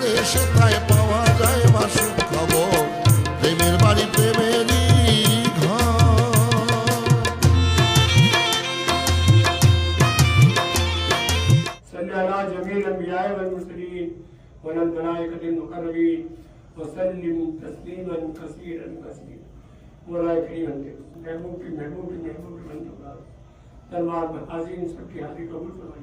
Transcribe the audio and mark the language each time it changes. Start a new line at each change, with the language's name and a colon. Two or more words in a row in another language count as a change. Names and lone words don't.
Bangla: সেথায় পাওয়া যায় মাসুক খবর। প্রেমের বাড়ি প্রেমেরই ঘর।
Arabic: صلی علی جمیع الانبیاء والمرسلین والملائکۃ المقربین وسلم تسلیما کثیرا کثیرا۔
Urdu: مولا کریم محبوب کی بندگان دربار میں حاضرین سب کی حاضری قبول فرمائیے۔